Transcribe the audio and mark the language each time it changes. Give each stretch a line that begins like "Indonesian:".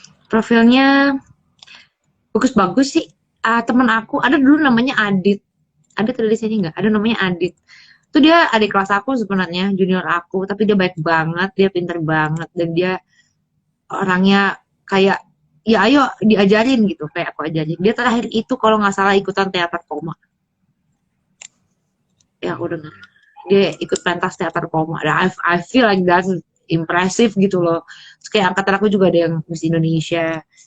Indonesian: Profilnya bagus-bagus sih. Temen aku ada dulu namanya Adit. Adit ada di sini nggak? Ada namanya Adit. Itu dia adik kelas aku sebenarnya, junior aku. Tapi dia baik banget, dia pinter banget. Dan dia orangnya kayak, ya ayo diajarin gitu. Kayak aku ajarin. Dia terakhir itu kalau nggak salah ikutan teater koma. Ya aku dengar. Hmm, Dia ikut pentas teater koma. Dan
English: I feel like that's impressive
Indonesian: gitu loh. Terus kayak angkatan aku juga ada yang Miss Indonesia.